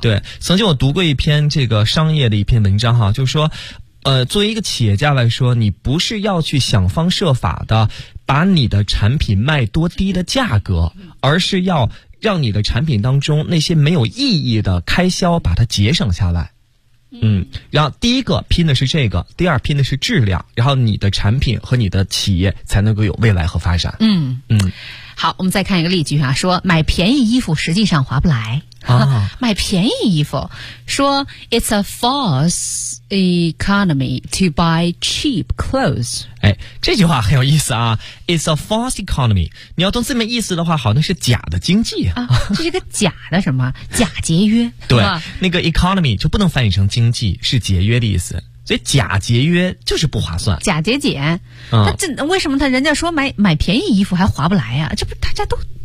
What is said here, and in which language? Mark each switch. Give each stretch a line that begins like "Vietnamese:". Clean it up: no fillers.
Chinese: 对曾经我读过一篇这个商业的一篇文章哈就是说作为一个企业家来说你不是要去想方设法的把你的产品卖多低的价格而是要让你的产品当中那些没有意义的开销把它节省下来。嗯，然后第一个拼的是这个，第二拼的是质量，然后你的产品和你的企业才能够有未来和发展。嗯嗯，好，我们再看一个例句啊，说买便宜衣服实际上划不来啊，买便宜衣服，说
English: it's a false economy to buy cheap clothes。
Chinese: 哎，这句话很有意思啊 ，
English: it's a false economy。
Chinese: 你要懂这么意思的话，好像是假的经济啊，这是个假的什么？假节约。对，那个 economy 就不能翻译成经济，是节约的意思。所以假节约就是不划算。假节俭，嗯，这为什么他人家说买便宜衣服还划不来啊？这不大家都